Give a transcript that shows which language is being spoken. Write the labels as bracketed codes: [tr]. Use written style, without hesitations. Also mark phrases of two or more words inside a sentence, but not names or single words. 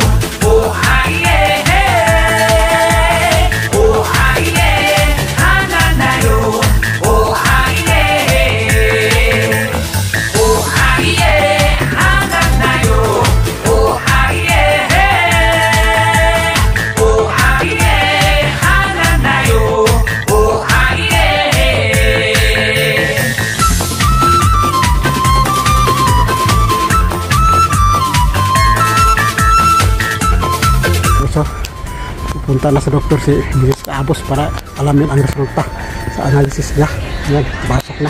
[tl] 哦嗨耶，哦嗨耶，哈啦啦哟，哦嗨耶，哦嗨耶，哈啦啦哟，哦嗨耶，哦嗨耶，哈啦啦哟，哦嗨耶。 So, pupunta na sa doktor si Mrs. Abos para alamin ang resulta sa analysis niya. Yan, pasok na.